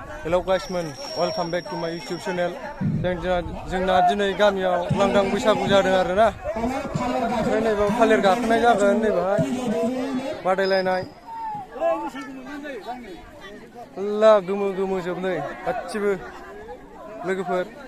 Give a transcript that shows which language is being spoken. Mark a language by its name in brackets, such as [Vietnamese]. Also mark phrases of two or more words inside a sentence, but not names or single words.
[English] Hello guys, welcome back to my YouTube channel. [Bodo] जोंना दिनै गामियाव लांदां बैसागु जादों आरोना। ओमफ्राय नैबेयाव थालिर गाखोनाय जागोन, नैबेहाय बादायलायनाय। ला गोमो गोमो जोबनै गासिबो लोगोफोर।